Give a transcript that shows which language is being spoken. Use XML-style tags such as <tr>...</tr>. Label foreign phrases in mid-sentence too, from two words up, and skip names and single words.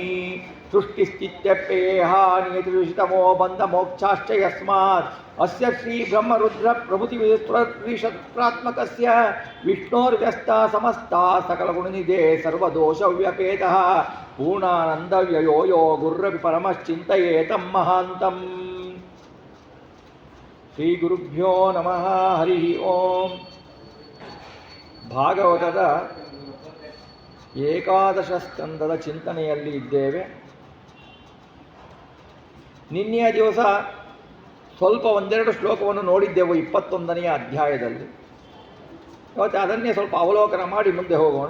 <sa>सृष्टिस्थित्यप्ययेह नियतिविषितमो बन्धमोक्षाश्च यस्मात् अस्य श्रीब्रह्मरुद्रप्रभृतिविस्तृतत्रिशत्रात्मकस्य विष्णोर्व्यस्ता समस्ता सकलगुणनिधे सर्वदोषव्यपेतः पूर्णानन्दव्ययो यो गुरुरपि परमश्चिन्तयेतं महान्तम्। श्रीगुरुभ्यो नमः। हरिः ओम्।</sa> <kn>ಭಾಗವತದ ಏಕಾದಶ ಸ್ಕಂದದ ಚಿಂತನೆಯಲ್ಲಿ ಇದ್ದೇವೆ. ನಿನ್ನೆಯ ದಿವಸ ಸ್ವಲ್ಪ ಒಂದೆರಡು ಶ್ಲೋಕವನ್ನು ನೋಡಿದ್ದೆವು 21ನೆಯ ಅಧ್ಯಾಯದಲ್ಲಿ. ಇವತ್ತು ಅದನ್ನೇ ಸ್ವಲ್ಪ ಅವಲೋಕನ ಮಾಡಿ ಮುಂದೆ ಹೋಗೋಣ.</kn>